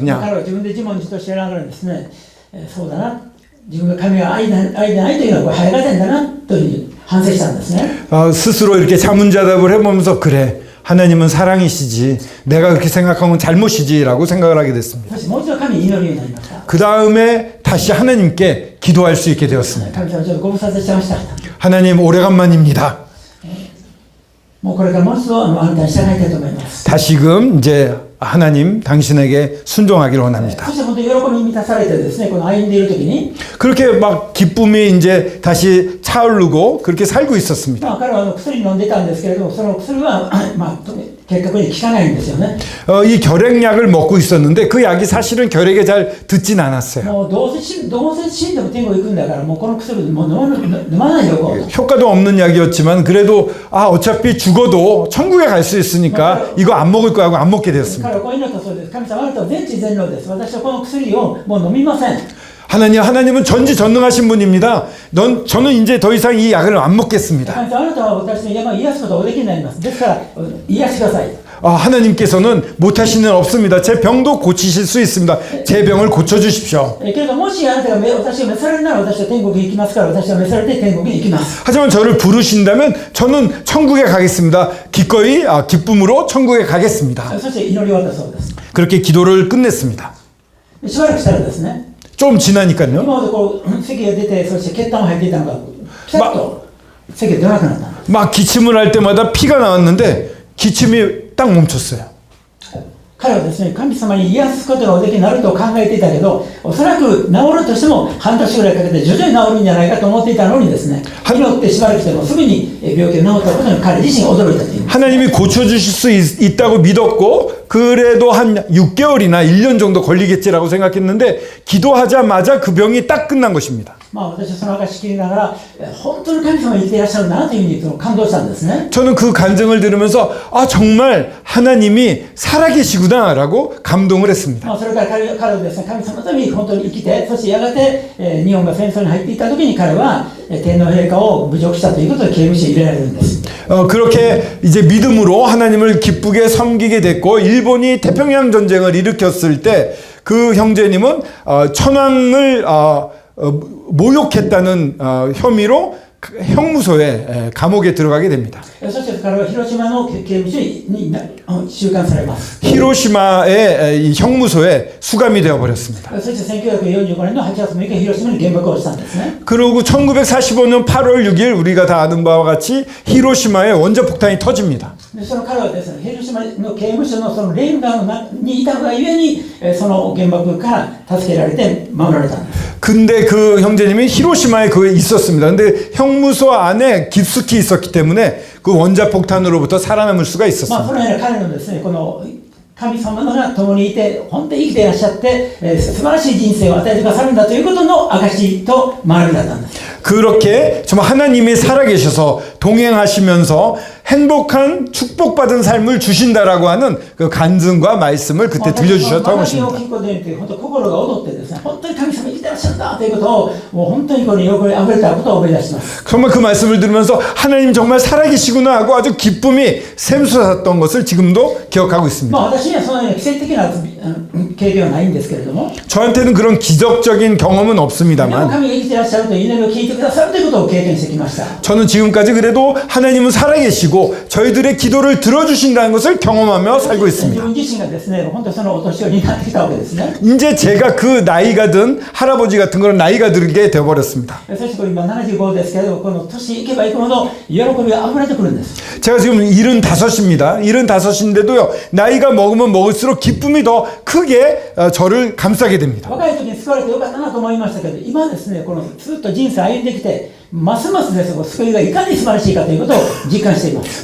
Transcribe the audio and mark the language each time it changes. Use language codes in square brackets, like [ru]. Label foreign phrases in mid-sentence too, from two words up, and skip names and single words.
[ja] 彼は自分で自問自答しながらですね、そうだな、自分が神は愛でないというのは早がてんだなというふうに反省したんですね。 [ko] 스스로 이렇게 자문자답을 해보면서 그래 하나님은 사랑이시지 내가 그렇게 생각한 건 잘못이지라고 생각을 하게 됐습니다. [ja] そしてもう一度神に祈るようになりました。 [ko] 그 다음에 다시 하나님께 기도할 수 있게 되었습니다. [ja] 神様ちょっとご無沙汰してました。 [ko] 하나님 오래간만입니다. [ja] もうこれからもう一度あなたに従いたいと思います。 [ko] 다시금 이제 하나님 당신에게 순종하기를 원합니다. [ja] そして本当に喜びに満たされてですね、この歩んでいる時に、 [ko] 그렇게 막 기쁨이 이제 다시 차오르고 그렇게 살고 있었습니다. [ja] 彼は薬飲んでたんですけれども、その薬は結核に効かないんですよね。 [ko] 이 결핵약을 먹고 있었는데 그 약이 사실은 결핵에 잘 듣진 않았어요. [ja] もうどうせ死んでも天国行くんだから、もうこの薬もう飲まないでおこうと。 [ko] 효과도 없는 약이었지만 그래도 어차피 죽어도 천국에 갈 수 있으니까 이거 안 먹을 거하고 안 먹게 되었습니다. [ja] 彼はこう祈ったそうです。神様、あなたは全知全能です。私はこの薬をもう飲みません。 [ko] 하나님은 전지전능하신 분입니다. 저는 이제 더 이상 이 약을 안 먹겠습니다. [ja] 神様、あなたは私の病を癒すことができになります。ですから癒してください。 [ko] 하나님께서는 못하시는 일 없습니다. 제 병도 고치실 수 있습니다. 제 병을 고쳐주십시오. [ja] けれどもしあなたが私が召されるなら私は天国に行きますから、私は召されて天国に行きます。 [ko] 하지만 저를 부르신다면 저는 천국에 가겠습니다. 기꺼이 기쁨으로 천국에 가겠습니다. [ja] そして祈り渡そうです。 [ko] 그렇게 기도를 끝냈습니다. [ja] しばらくしたらですね、 [ko] 좀 지나니까요. [ja] 今までこう咳が出て、そして血管が入っていたのがピタッと咳が出なくなった。 [ko] 막 기침을 할 때마다 피가 나왔는데 기침이 딱 멈췄어요. [ja] 彼はですね、神様に癒すことがおできになると考えていたけど、おそらく治るとしても半年ぐらいかけて徐々に治るんじゃないかと思っていたのにですね、祈ってしばらくしてもすぐに病気が治ったことに彼自身驚いたという。 [ko] 하나님이 고쳐주실 수 있다고 믿었고 그래도 한 6개월이나 1년 정도 걸리겠지라고 생각했는데 기도하자마자 그 병이 딱 끝난 것입니다. [ja] 私はその証し切りながら、本当に神様が生きていらっしゃるなというふうに感動したんですね。 [ko] 저는 그 간증을 들으면서 정말 하나님이 살아계시구나라고 감동을 했습니다. [ja] それから彼はですね、神様のために本当に生きて、そしてやがて日本が戦争に入っていった時に彼は天皇陛下を侮辱したということで刑務所に入れられるんです。 [ko] 그렇게 이제 믿음으로 하나님을 기쁘게 섬기게 됐고 일본이 태평양 전쟁을 일으켰을 때 그 형제님은 천황을 모욕했다는 혐의로 형무소에 감옥에 들어가게 됩니다. [ja] そして彼は広島の刑務所に収監されます。 [ko] 히로시마의 이 형무소에 수감이 되어 버렸습니다. [ja] そして1945年の8月6日広島に原爆をしたんですね。 [ko] 그리고 1945년 8월 6일 우리가 다 아는 바와 같이 히로시마에 원자폭탄이 터집니다. [ja] でその彼はですね、広島の刑務所のそのレンガにいたがゆえにその原爆から助けられて守られたんです。 [ko] 근데 그 형제님이 히로시마에 그에 있었습니다. 근데 형무소 안에 깊숙이 있었기 때문에 그 원자폭탄으로부터 살아남을 수가 [ja] そ [ko] 있었습니다. [ja] のような彼のですね、この神様が共にいて本当に生きていらっしゃって、素晴らしい人生を与えてくださるんだということの証と学びだったんです。 [ko] 그렇게 정말 하나님이 살아계셔서 동행하시면서 행복한 축복받은 삶을 주신다라고 하는 그 간증과 말씀을 그때 들려주셨던 [ja] 学びを [ko] 것입니다. [ja] 聞くことによって本当心が躍ってですね、本当に神様生きていらっしゃるんだということをもう本当にこの喜びあふれたことを思い出します。 [ko] 정말 그 말씀을 들으면서 하나님 정말 살아계시구나 하고 아주 기쁨이 샘솟았던 것을 지금도 기억하고 있습니다. [ja] 私にはそのような奇跡的な経験はないんですけれども、 [ko] 저한테는 그런 기적적인 경험은 [ja] でも [ko] 없습니다만 [ja] 神が生きていらっしゃるという祈りを聞いてくださるということを経験してきました。 [ko] 저는 지금까지 그래도 하나님은 살아계시고 저희들의 기도를 들어주신다는 것을 경험하며 살고 [ja] 自 [ko] 있습니다. [ja] 分自身がですね、本当にそのお年寄りになってきたわけですね。 [ko] 이제 제가 그 나이가 든 할아버지 같은 그런 나이가 들게 되어버렸습니다. [ja] そしてこれ今75ですけれど、この年いけばいくほど喜びが溢れてくるんです。 [ko] 제가 지금 75입니다. 75인데도요, 나이가 먹으면 먹을수록 기쁨이 더 크게 저를 감싸게 됩니다. [ja] 若い時に救われてよかったなと思いましたけど、今ですね、このずっと人生歩んできて、ますますですね、救いがいかに素晴らしいかということを実感しています。